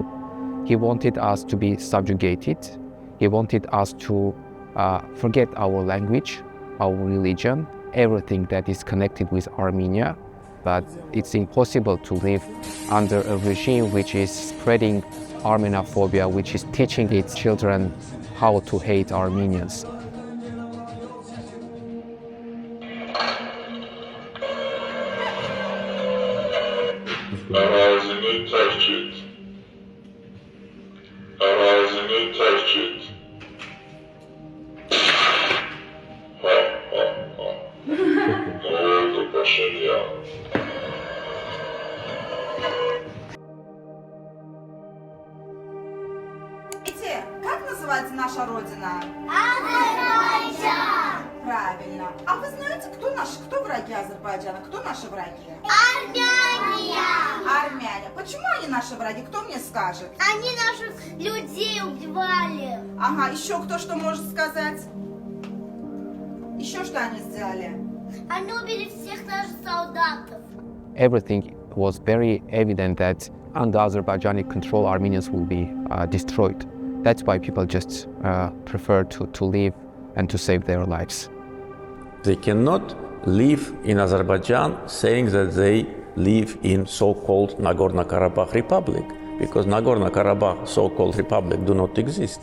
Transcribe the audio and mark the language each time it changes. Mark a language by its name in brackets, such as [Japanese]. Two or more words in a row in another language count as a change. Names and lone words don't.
[English] He wanted us to be subjugated. He wanted us to forget our language, our religion, everything that is connected with Armenia. But it's impossible to live under a regime which is spreading Armenophobia, which is teaching its children how to hate Armenians. [Azerbaijani] Arazini terk et. Arazini terk et. Ha ha ha. Ne oldu başarı ya? [Russian] Как называется наша родина? Азербайджан! А вы знаете, кто враги Азербайджана? Кто наши враги? Армяне! Армяне. Почему они наши враги? Кто мне скажет? Они наших людей убивали. Ага, еще кто что может сказать? Еще что они сделали? Они убили всех наших солдатов. [English] Everything was very evident that under Azerbaijani control, Armenians will be destroyed. That's why people just prefer to live and to save their lives. They cannot live in Azerbaijan saying that they live in so-called Nagorno-Karabakh Republic, because Nagorno-Karabakh so-called republic do not exist.